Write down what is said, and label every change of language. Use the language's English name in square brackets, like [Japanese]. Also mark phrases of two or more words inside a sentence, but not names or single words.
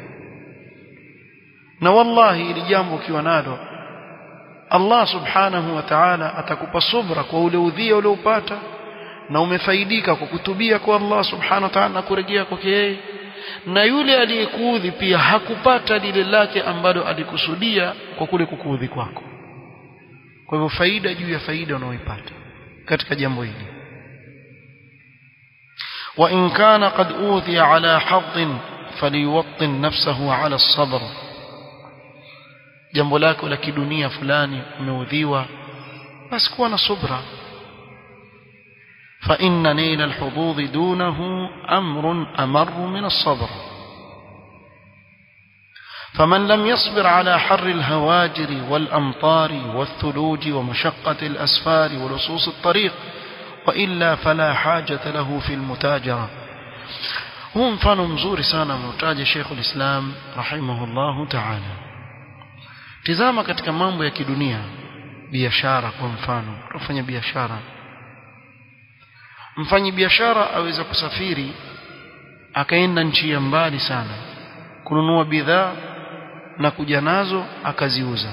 [Swahili] Na wallahi ili jambo ukiwa nalo, [Arabic] الله سبحانه وتعالى [Swahili] atakupa subra kwa ule udhia uliopata, na umefaidika kwa kutubia kwa [Arabic] الله سبحانه وتعالى [Swahili] na kurejea kwake yeye. Na yule aliyekuudhi pia hakupata lile lake ambalo alikusudia kwa kule kukuudhi kwako. Kwa hivyo faida juu ya faida unaoipata katika jambo hili. [Arabic] وإن كان قد أوذي على حد فليوطن نفسه على الصبر, [Swahili] jambo lako la kidunia fulani umeudhiwa, basi kuwa na subra. [Arabic] فإن نيل الحدود دونه أمر أمر من الصبر. فمن لم يصبر على حر الهواجر والأمطار والثلوج ومشقة الأسفار ولصوص الطريق وإلا فلا حاجة له في المتاجرة. [Swahili] هو mfano mzuri sana mtaja Sheikh al-Islam [Arabic] رحمه الله تعالى. [Swahili] Tizama katika mambo ya kidunia, biashara kwa mfano, kufanya biashara. Mfanyi biashara aweza kusafiri akaenda nchi ya mbali sana kununua bidhaa na kuja nazo akaziuza.